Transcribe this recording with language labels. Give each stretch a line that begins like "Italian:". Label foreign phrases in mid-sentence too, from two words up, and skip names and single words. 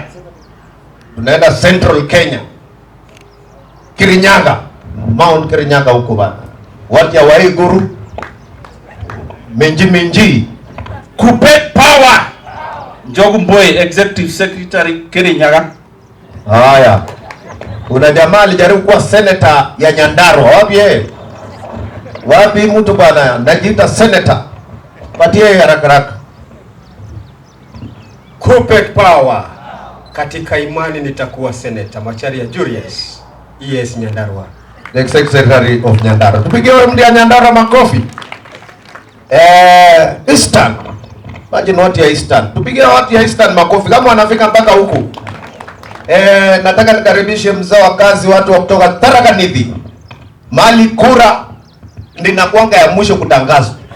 Swahili: Tunaenda Central Kenya. Kirinyaga. Mount Kirinyaga huko bana. Watu ya Waiguru. Minji. Kupet power.
English: Njogu Mboy, Executive Secretary Kirinyaga.
Swahili: Haya. Kuna jamaa alijaribu kuwa senator ya Nyandarua. Wapi mtu bana najiita senator. Patie haraka. Kupet power. Katika imani nitakuwa senator. Macharia Julius. ES Nyandarua.
English: The Secretary of Nyandarua.
Swahili: Tupigie mdi ya Nyandarua makofi. Eastern. Imagine watu ya Eastern. Tupigie watu ya Eastern makofi kama wanafika mpaka huku. Nataka nikaribishe mzee wa kazi watu wa kutoka Tharaka Nithi. Mali kura ndinakuanga ya mwisho kutangazwa.